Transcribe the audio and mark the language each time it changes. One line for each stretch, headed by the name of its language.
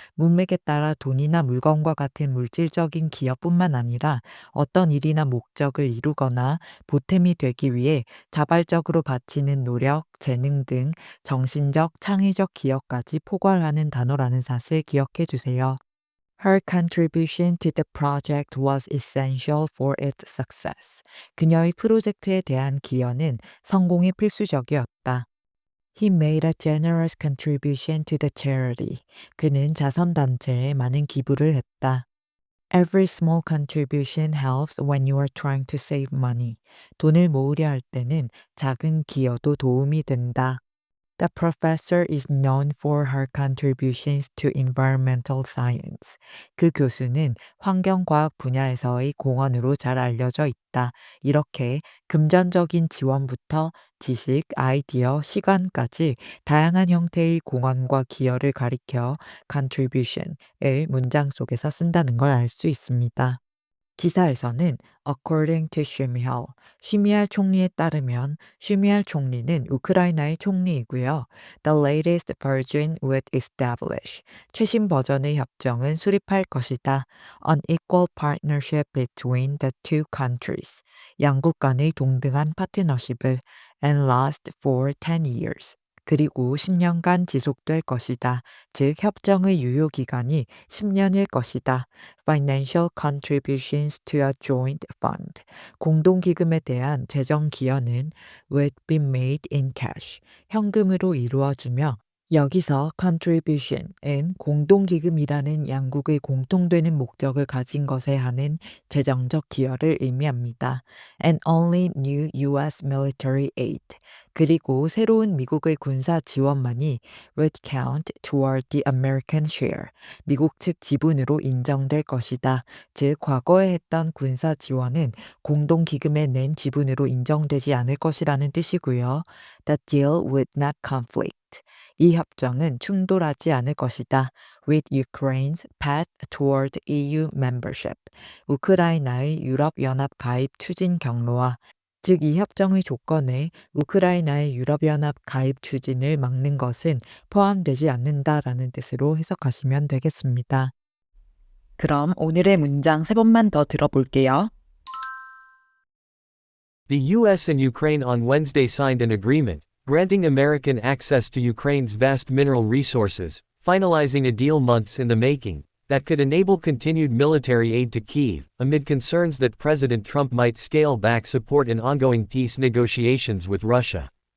Korean: 문맥에 따라 돈이나 물건과 같은 물질적인 기여뿐만 아니라 어떤 일이나 목적을 이루거나 보탬이 되기 위해 자발적으로 바치는 노력, 재능 등 정신적, 창의적 기여까지 포괄하는 단어라는 사실 기억해 주세요.
English: Her contribution to the project was essential for its success.
Korean: 그녀의 프로젝트에 대한 기여는 성공에 필수적이었다.
English: He made a generous contribution to the charity.
Korean: 그는 자선단체에 많은 기부를 했다.
English: Every small contribution helps when you are trying to save money.
Korean: 돈을 모으려 할 때는 작은 기여도 도움이 된다.
English: The professor is known for her contributions to environmental science.
Korean: 그 교수는 환경과학 분야에서의 공헌으로 잘 알려져 있다. 이렇게 금전적인 지원부터 지식, 아이디어, 시간까지 다양한 형태의 공헌과 기여를 가리켜 contribution을 문장 속에서 쓴다는 걸 알 수 있습니다. 기사에서는
English: according to
Korean: 슈미할, 슈미할 총리에 따르면 슈미할 총리는 우크라이나의 총리이고요.
English: The latest version would establish,
Korean: 최신 버전의 협정은 수립할 것이다.
English: An equal partnership between the two countries,
Korean: 양국 간의 동등한 파트너십을
English: and last for 10 years.
Korean: 그리고 10년간 지속될 것이다. 즉, 협정의 유효 기간이 10년일 것이다.
English: Financial contributions to a joint fund.
Korean: 공동기금에 대한 재정 기여는
English: would be made in cash.
Korean: 현금으로 이루어지며 여기서 contribution은 공동기금이라는 양국의 공통되는 목적을 가진 것에 하는 재정적 기여를 의미합니다.
English: And only new US military aid.
Korean: 그리고 새로운 미국의 군사 지원만이
English: would count toward the American share.
Korean: 미국 측 지분으로 인정될 것이다. 즉, 과거에 했던 군사 지원은 공동기금에 낸 지분으로 인정되지 않을 것이라는 뜻이고요.
English: The deal would not conflict.
Korean: 이 협정은 충돌하지 않을 것이다.
English: With Ukraine's path toward EU membership.
Korean: 우크라이나의 유럽연합 가입 추진 경로와 즉, 이 협정의 조건에 우크라이나의 유럽연합 가입 추진을 막는 것은 포함되지 않는다라는 뜻으로 해석하시면 되겠습니다. 그럼 오늘의 문장 세 번만 더 들어볼게요.
English: The US and Ukraine on Wednesday signed an agreement, granting American access to Ukraine's vast mineral resources, finalizing a deal months in the making, that could enable continued military aid to Kyiv, amid concerns that President Trump might scale back support in ongoing peace negotiations with Russia.